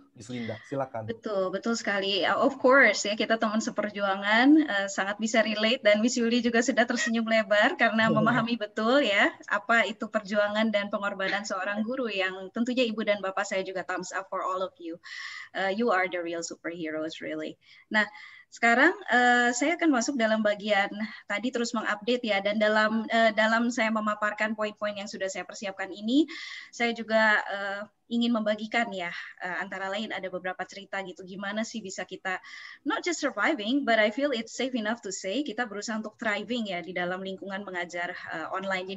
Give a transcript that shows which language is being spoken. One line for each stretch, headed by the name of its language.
Indonesian: Miss Linda, silakan. Betul sekali.
English: Of course
Indonesian: ya, kita teman seperjuangan, sangat bisa relate dan Miss Yuli juga sudah tersenyum lebar karena memahami betul ya apa itu perjuangan dan pengorbanan seorang guru yang tentunya Ibu dan Bapak saya juga
English: thumbs up for all of you. You are the real superheroes really.
Indonesian: Nah, sekarang saya akan masuk dalam bagian tadi terus mengupdate ya, dan dalam saya memaparkan poin-poin yang sudah saya persiapkan ini, saya juga ingin membagikan ya, antara lain ada beberapa cerita gitu, gimana sih bisa kita
English: not just surviving, but I feel it's safe enough to say
Indonesian: kita berusaha untuk thriving ya di dalam lingkungan mengajar online.